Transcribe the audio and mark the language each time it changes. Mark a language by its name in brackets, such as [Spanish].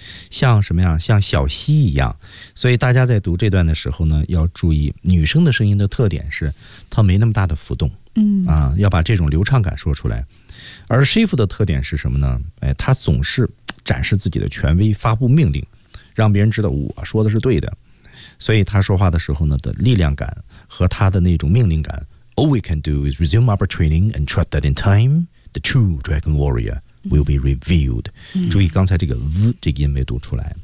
[Chinese] 像什么呀，像小溪一样。所以大家在读这段的时候呢，要注意女生的声音的特点是它没那么大的浮动，嗯啊，要把这种流畅感说出来。而 shift 的特点是什么呢？哎，他总是展示自己的权威，发布命令，让别人知道我说的是对的。所以他说话的时候呢的力量感和他的那种命令感。 [English] All we can do is resume our training and trust that in time the true dragon warrior will be revealed、嗯、 [Chinese] 注意刚才这个 v 这个音没读出来。